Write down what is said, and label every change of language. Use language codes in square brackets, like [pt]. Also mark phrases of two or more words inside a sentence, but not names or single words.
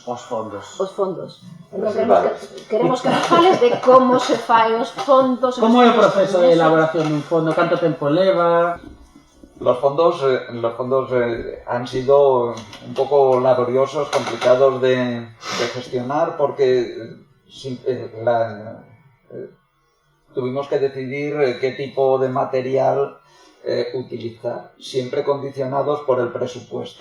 [gl] Os fondos. Os fondos. Entón, queremos que nos fales de como se fai os fondos. Como é o proceso de elaboración dun fondo? Canto tempo leva? [es] Los fondos han sido un poco laboriosos, complicados de gestionar porque tuvimos que decidir qué tipo de material utilizar, siempre condicionados por el presupuesto.